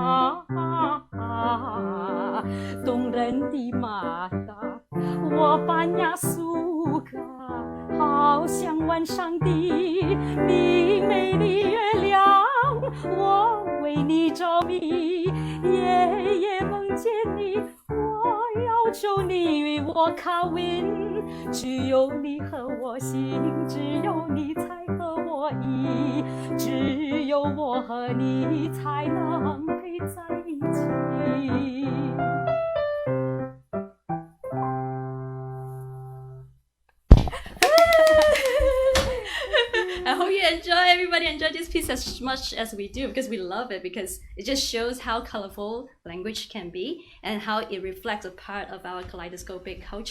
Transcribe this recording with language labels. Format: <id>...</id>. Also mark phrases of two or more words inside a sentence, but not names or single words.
<zh>动人的马达，我</zh> <ms>banyak suka，</ms> <zh>好像晚上的明媚的月亮，我为你着迷，夜夜梦见你，我要求你与我kawin，只有你和我心，只有你才和我意，只有我和你才能配在一起。</zh> <en>I hope you everybody enjoy this piece as much as we do, because we love it, because it just shows how colorful language can be and how it reflects a part of our kaleidoscopic culture.</en>